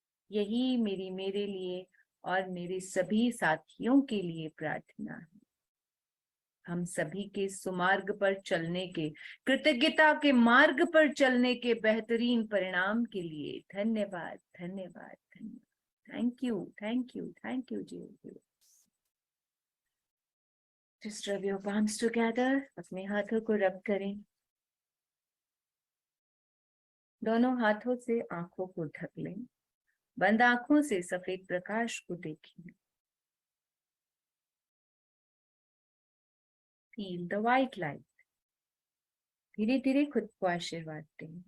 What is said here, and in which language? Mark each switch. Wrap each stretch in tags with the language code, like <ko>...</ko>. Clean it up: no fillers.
<hi>यही मेरी मेरे लिए और मेरे सभी साथियों के लिए प्रार्थना है। हम सभी के सुमार्ग पर चलने के, कृतज्ञता के मार्ग पर चलने के बेहतरीन परिणाम के लिए धन्यवाद, धन्यवाद, धन्यवाद।</hi> <en>Thank you, thank you, thank you ji. Just rub your palms together,</en> <hi>अपने हाथों को रब करें। दोनों हाथों से आंखों को ढक लें। बंद आंखों से सफेद प्रकाश को देखें।</hi> <en>Feel the white light.</en> <hi>धीरे धीरे खुद को आशीर्वाद दें।</hi>